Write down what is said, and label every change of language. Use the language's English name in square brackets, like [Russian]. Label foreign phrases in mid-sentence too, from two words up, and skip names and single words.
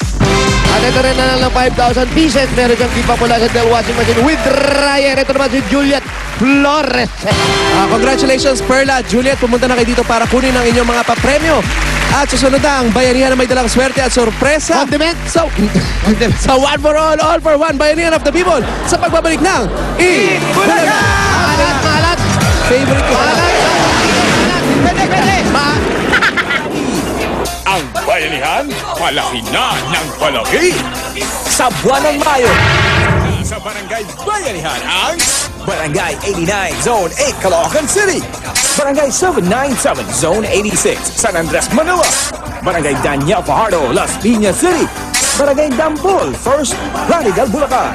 [Filipino] At ito rin na lang 5,000 pieces. Meron siyang [English] gift pack [Filipino] mula sa Del [English] Washing Machine with dryer. [Filipino] Ito naman si Juliet Flores. Congratulations, Perla. Juliet, pumunta na kayo dito para kunin ang inyong mga papremyo. At susunod na ang bayanihan na may dalang swerte at sorpresa. Condiment. Sa One for All for One, Bayanihan of the People. Sa pagbabalik ng Bulaga! Malat. Favorite ko. Pwede. Ang bayanihan, palaki na ng palaki. Sa buwan ng Mayo, Sa barangay Bayanihan ang Barangay 89, Zone 8, Caloocan City. Barangay 797, Zone 86, San Andres, Manila. Barangay Daniel Fajardo, Las Piñas City. Barangay Dampol, First, Radical, Bulacan.